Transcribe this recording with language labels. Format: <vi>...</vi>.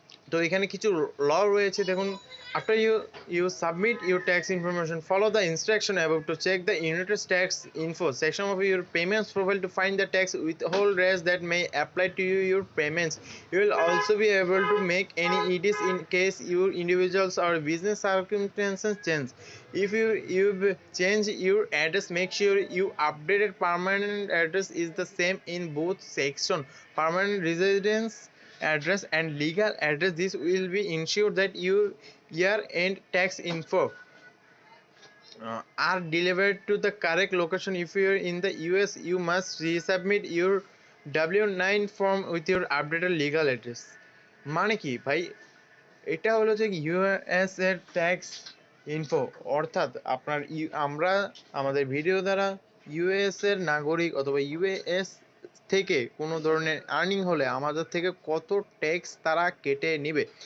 <bn>তো এখানে কিছু ল রয়েছে, দেখুন।</bn> <en>After you submit your tax information, follow the instruction about to check the united tax info section of your payments profile to find the tax withhold rates that may apply to your payments. You will also be able to make any edits in case your individuals or business circumstances change. If you change your address, make sure your updated permanent address is the same in both section. Permanent residence address and legal address. This will be ensure that your year-end tax info are delivered to the correct location. If you are in the US, you must resubmit your W9 form with your updated legal address.</en> <bn>মানে কি ভাই, এটা হলো যে US এর tax info, অর্থাৎ আমরা আমাদের ভিডিও দ্বারা ইউএস এর নাগরিক অথবা ইউএস থেকে কোনো ধরনের আর্নিং হলে আমাদের থেকে কত ট্যাক্স তারা কেটে নিবে।</bn>